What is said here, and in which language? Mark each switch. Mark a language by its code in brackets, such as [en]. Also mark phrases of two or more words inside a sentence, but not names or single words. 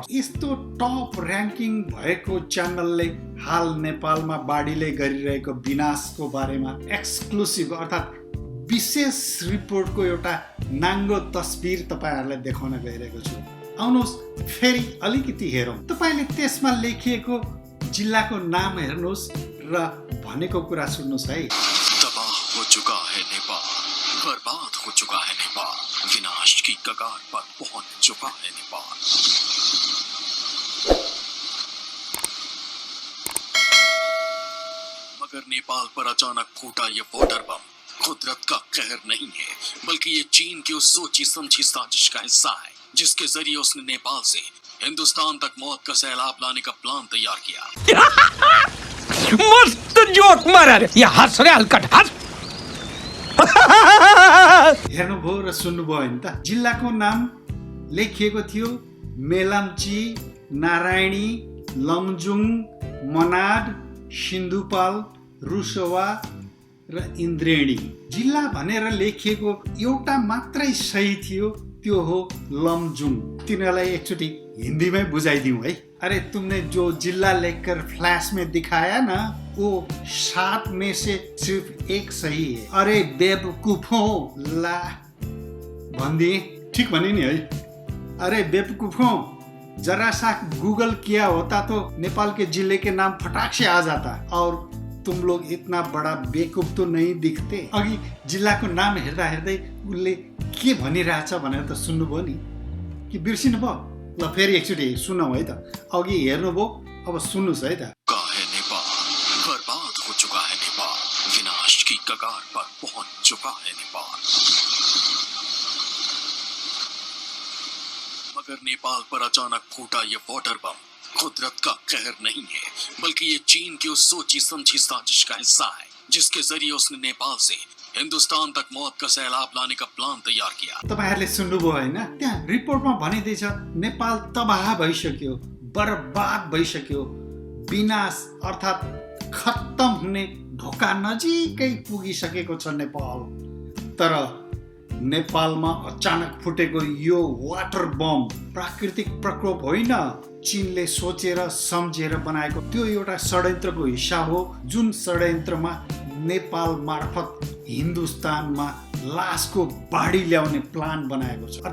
[ne] यस्तो [en] top ranking [ne] भएको च्यानलले हाल नेपालमा बाढीले गरिरहेको विनाशको बारेमा एक्सक्लुसिभ अर्थात् विशेष रिपोर्टको एउटा नाङ्गो तस्बिर तपाईहरुलाई देखाउन गइरहेको छु। आउनुहोस् फेरि अलिकति हेरौँ। तपाईले त्यसमा लेखिएको जिल्लाको नाम हेर्नुहोस् र भनेको कुरा सुन्नुहोस् है। [hi] तबाह हो चुका है नेपाल, बर्बाद हो चुका है नेपाल, विनाश की कगार पर पहुंच चुका है नेपाल। मगर नेपाल पर अचानक फूटा ये [en] water bomb [hi] कुदरत का कहर नहीं है, बल्कि ये चीन की उस सोची समझी साजिश का हिस्सा है, जिसके जरिए उसने नेपाल से हिंदुस्तान तक मौत का सैलाब लाने का प्लान तैयार किया। मस्त जोक मारा रे, या हंस रे हल्कट हंस। [ne] हेर्नुभयो र सुन्नुभयो नि त। जिल्लाको नाम लेखिएको थियो मेलम्ची, नारायणी, लमजुङ, मनाड, सिन्धुपाल, रुसवा र इन्द्रेणी। जिल्ला भनेर लेखिएको एउटा मात्रै सही थियो, त्यो हो लमजुङ। तिनीहरूलाई एकचोटि [hi] हिंदी में [ne] बुझाइदिउँ है। [hi] अरे तुमने जो जिला लेकर फ्लैश में दिखाया ना, वो 7 में से सिर्फ 1 सही है। अरे बेवकूफों, [ne] ला भनिदिए, ठीक भने नि है। [hi] अरे बेवकूफों, जरा सा गूगल किया होता तो नेपाल के जिले के नाम फटाक से आ जाता। और तुम लोग इतना बड़ा बेवकूफ तो नहीं दिखते। [ne] अघि जिल्लाको नाम हेर्दा हेर्दै उनले के भनिरहेछ भनेर त सुन्नुभयो नि। कि बिर्सिनु भयो? ल फेरि एकचोटि सुनौँ है त। अघि हेर्नुभयो, अब सुन्नुहोस् है त। [hi] का है नेपाल, बर्बाद हो चुका है नेपाल, विनाश की कगार पर पहुंच चुका है नेपाल। मगर नेपाल पर अचानक फूटा ये [en] water bomb [hi] कुदरत का कहर नहीं है, बल्कि ये चीन की उस सोची समझी साजिश का हिस्सा है, जिसके जरिए उसने नेपाल से हिंदुस्तान तक मौत का सैलाब लाने का प्लान तैयार किया। [ne] तपाईहरुले सुन्नुभयो हैन? त्यहाँ रिपोर्टमा भनिदैछ नेपाल तबाह भइसक्यो, बर्बाद भइसक्यो, विनाश अर्थात् खत्तम हुने ढोका नजिकै पुगिसकेको छ नेपाल। तर नेपालमा अचानक फुटेको यो [en] water bomb [ne] प्राकृतिक प्रकोप होइन, चीनले सोचेर सम्झेर बनाएको त्यो एउटा षड्यन्त्रको हिस्सा हो, जुन षड्यन्त्रमा नेपाल मार्फत हिन्दुस्तानमा लासको बाढी ल्याउने प्लान बनाएको छ।